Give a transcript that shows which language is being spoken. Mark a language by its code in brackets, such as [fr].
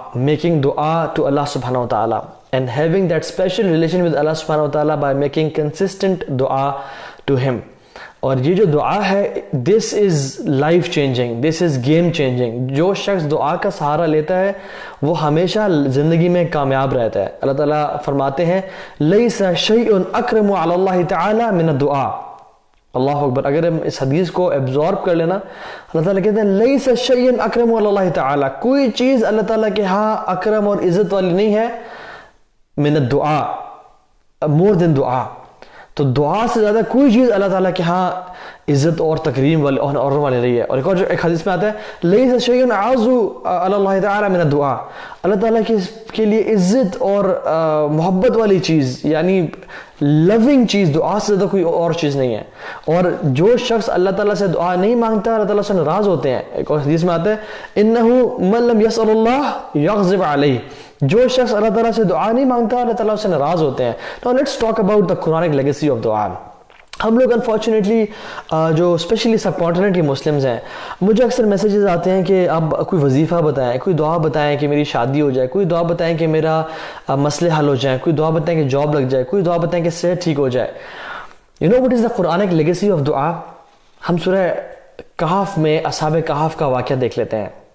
[en] making دعا to Allah subhanahu wa ta'ala and having that special relation with Allah subhanahu wa ta'ala by making consistent دعا to him. [ur] اور یہ جو دعا ہے [en] this is life changing, this is game changing. [ur] جو شخص دعا کا سہارا لیتا ہے وہ ہمیشہ زندگی میں کامیاب رہتا ہے. اللہ تعالیٰ فرماتے ہیں [ar] لیس شیء اکرم علی اللہ تعالی من الدعاء. [ur] اللہ اکبر. اگر ہم اس حدیث کو ایبزارب کر لینا، اللہ تعالیٰ کہتے ہیں [ar] لیس شیء اکرم علی اللہ تعالی، [ur] کوئی چیز اللہ تعالیٰ کے ہاں اکرم اور عزت والی نہیں ہے [ar] من الدعاء، [en] More than دعا. [ur] تو دعا سے زیادہ کوئی چیز اللہ تعالیٰ کے ہاں عزت اور تکریم والی اور والی رہی ہے. اور ایک حدیث میں آتا ہے [ar] لیس شیء اعز علی اللہ تعالی من الدعاء. [ur] اللہ تعالیٰ کے لیے عزت اور محبت والی چیز یعنی لونگ چیز دعا سے زیادہ کوئی اور چیز نہیں ہے. اور جو شخص اللہ تعالیٰ سے دعا نہیں مانگتا اللہ تعالیٰ سے ناراض ہوتے ہیں. ایک اور حدیث میں آتا ہے [ar] انہ من لم یسأل اللہ یغضب علیہ. [ur] جو شخص اللہ تعالیٰ سے دعا نہیں مانگتا اللہ تعالیٰ سے ناراض ہوتے ہیں. [en] Now let's talk about the Quranic legacy of دعا. [ur] ہم لوگ انفارچونیٹلی جو اسپیشلی سب کانٹیننٹ کے مسلمز ہیں، مجھے اکثر میسیجز آتے ہیں کہ آپ کوئی وظیفہ بتائیں، کوئی دعا بتائیں کہ میری شادی ہو جائے، کوئی دعا بتائیں کہ میرا مسئلے حل ہو جائیں، کوئی دعا بتائیں کہ جاب لگ جائے، کوئی دعا بتائیں کہ صحت ٹھیک ہو جائے. [en] You know what is the Quranic legacy of دعا؟ [ur] ہم سورہ کہف میں اصحاب کہف کا واقعہ دیکھ لیتے ہیں.